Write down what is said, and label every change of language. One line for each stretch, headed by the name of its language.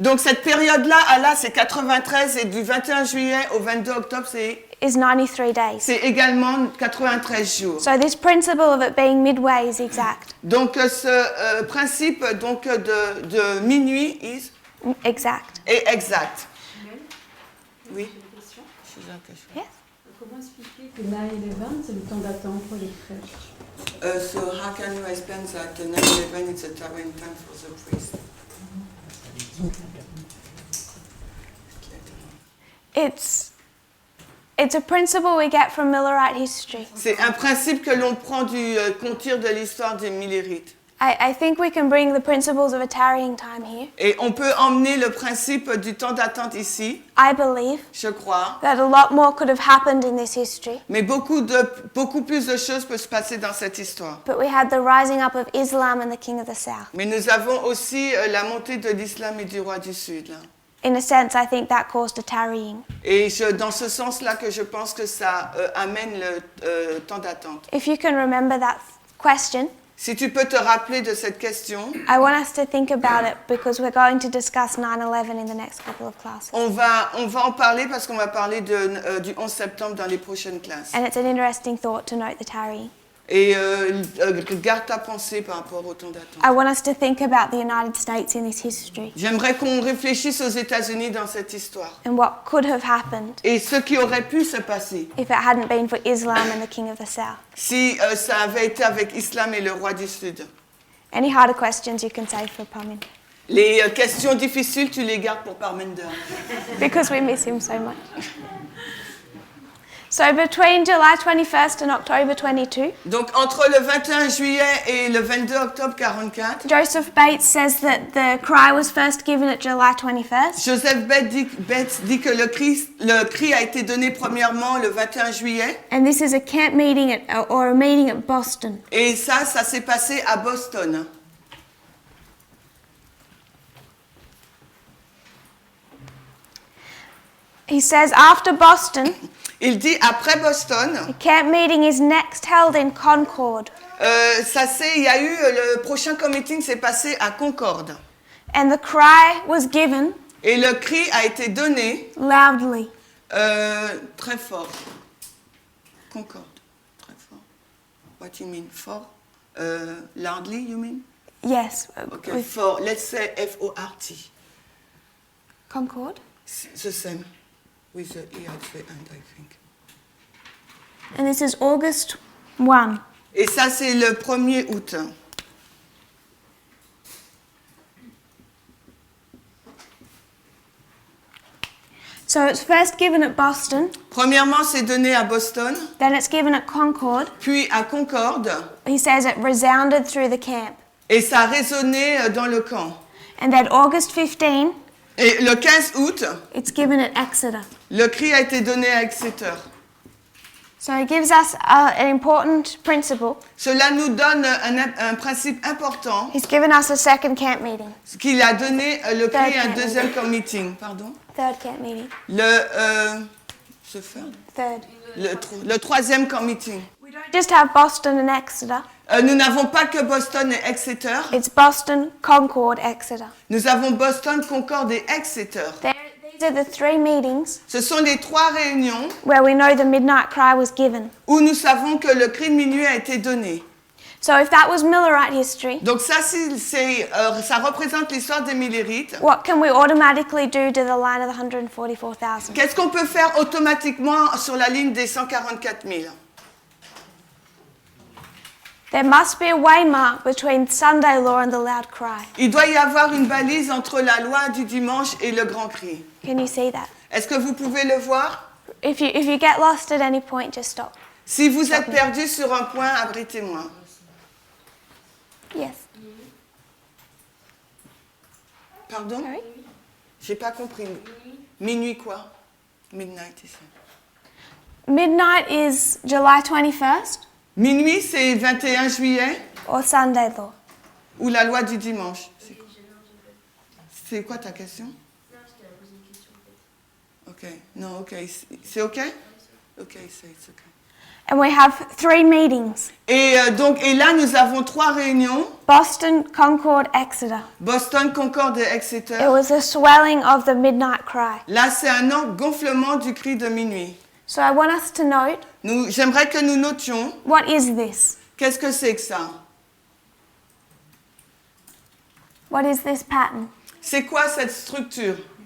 French: Donc cette période-là, c'est 93, et du 21 juillet au 22 octobre, c'est
English: is 93 days.
French: également 93 jours.
English: So this principle of it being midway is exact.
French: Donc ce principe donc de minuit
English: Exact.
French: est exact. Oui.
English: Yes.
French: Comment expliquer que 9/11, c'est le temps d'attente pour les crèches?
English: So how can you explain that 9/11 is a tiring time for the priest? It's a principle we get from Millerite history.
French: C'est un principe que l'on prend qu'on tire de l'histoire des Millérites.
English: I think we can bring the principles of a tarrying time here.
French: Et on peut emmener le principe du temps d'attente ici,
English: I believe
French: je crois.
English: that a lot more could have happened in this history,
French: Mais beaucoup plus de choses peuvent se passer dans cette histoire.
English: but we had the rising up of Islam and the king of the south.
French: Mais nous avons aussi la montée de l'islam et du roi du Sud. Là.
English: In a sense, I think that caused a tarrying.
French: Et dans ce sens-là que je pense que ça amène le temps d'attente.
English: If you can remember that question,
French: Si tu peux te rappeler de cette question,
English: I want us to think about it because we're going to discuss 9/11 in the next couple of classes.
French: on va en parler parce qu'on va parler du 11 septembre dans les prochaines classes.
English: And it's an interesting thought to note the tarrying.
French: Et garde ta pensée par rapport au temps d'attente.
English: I want us to think about the United States in this history
French: J'aimerais qu'on réfléchisse aux États-Unis dans cette histoire.
English: and what could have happened
French: Et ce qui aurait pu se passer
English: if it hadn't been for Islam and the king of the south.
French: si ça avait été avec Islam et le roi du Sud.
English: Any harder questions you can save for Pamin
French: Les questions difficiles, tu les gardes pour Parminder.
English: because we miss him so much. So between July 21st and October 22,
French: Donc entre le 21 juillet et le 22 octobre 44,
English: Joseph Bates says that the cry was first given at July 21st,
French: Joseph Bates dit que le cri a été donné premièrement le 21 juillet.
English: and this is a camp meeting or a meeting at Boston.
French: Et ça s'est passé à Boston.
English: He says after Boston,
French: Il dit après Boston,
English: the camp meeting is next held in Concord,
French: il y a eu le prochain meeting s'est passé à Concorde.
English: and the cry was given
French: Et le cri a été donné
English: loudly.
French: très fort. Concorde, très fort.
English: What you mean?
French: Fort?
English: Loudly, you mean? Yes, Okay, with fort. Let's say F-O-R-T. Concord. The same. With the E at the end, I think. And this is August 1.
French: Et ça, c'est le 1er août.
English: So it's first given at Boston,
French: Premièrement, c'est donné à Boston,
English: then it's given at Concord.
French: puis à Concorde,
English: He says it resounded through the camp.
French: et ça a résonné dans le camp.
English: And then August 15,
French: Et le 15 août,
English: it's given at Exeter.
French: le cri a été donné à Exeter.
English: So it gives us an important principle.
French: Cela nous donne un principe important,
English: He's given us a second camp meeting,
French: qu'il a donné le cri à un
English: Third camp
French: deuxième camp meeting. Pardon?
English: third camp meeting,
French: Le 3e camp meeting.
English: third.
French: Le troisième camp meeting.
English: We don't just have Boston and Exeter.
French: Nous n'avons pas que Boston et Exeter.
English: It's Boston, Concord, Exeter.
French: Nous avons Boston, Concord et Exeter.
English: These are the 3 meetings
French: Ce sont les 3 réunions
English: where we know the midnight cry was given.
French: où nous savons que le cri de minuit a été donné.
English: So if that was Millerite history,
French: Donc ça, ça représente l'histoire des Millérites.
English: what can we automatically do to the line of the 144,000?
French: Qu'est-ce qu'on peut faire automatiquement sur la ligne des 144 000?
English: There must be a waymark between Sunday law and the loud cry.
French: Il doit y avoir une balise entre la loi du dimanche et le grand cri.
English: Can you see that?
French: Est-ce que vous pouvez le voir?
English: If you get lost at any point, just stop.
French: Si vous êtes perdu sur un point, abritez-moi.
English: Yes.
French: Pardon?
English: Sorry?
French: J'ai pas compris. Minuit quoi? Midnight ici.
English: Midnight is July 21st
French: Minuit, c'est 21 juillet
English: or Sunday law?
French: ou la loi du dimanche? C'est quoi ta question? Non, parce qu'elle a posé une question en fait. Ok, non, ok. C'est ok? Ok, c'est ok.
English: And we have 3 meetings.
French: Et là, nous avons 3 réunions.
English: Boston, Concord, Exeter.
French: Boston, Concord et
English: It
French: Exeter.
English: was a swelling of the midnight cry.
French: Là, c'est un gonflement du cri de minuit.
English: So I want us to note,
French: J'aimerais que nous notions,
English: what is this?
French: qu'est-ce que c'est que ça?
English: What is this pattern?
French: C'est quoi cette structure?